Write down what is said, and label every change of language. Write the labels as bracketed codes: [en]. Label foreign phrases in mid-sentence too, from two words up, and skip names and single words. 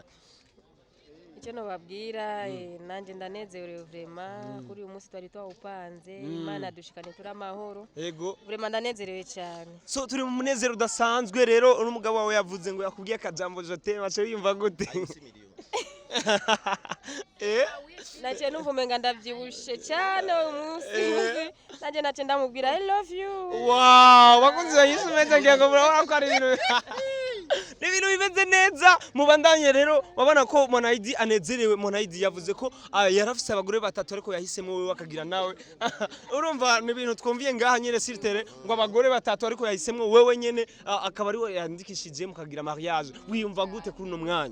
[rn] icyo nobabwira nanjye ndanezerewe vraiment kuri uyu munsi twari twawupanze Imana dushikane turi amahoro yego vraiment ndanezerewe cyane so turi mu munezero udasanzwe rero n'umugabo wawe yavuze ngo yakubwiye akajambo jote mace yumva gute naciye numva umenga ndavyibushe cyane uyu munsi nanjye naciye ndamubwira [en] I love you [rn] wow bakunzi Inyishu Media ngiye ngo murabona ko ari ibintu n'ibintu bimeze neza mubandanye rero wabona ko Mwanaidi anezerewe Mwanaidi yavuze ko yarafise abagore batatu ariko yahisemo wewe akagira nawe urumva n'ibintu twumviye ngaha nyene sirtere ngo abagore batatu ariko yahisemo wewe nyene akaba ari we yandikishije mukagira mariage wiyumva gute kuri no mwanya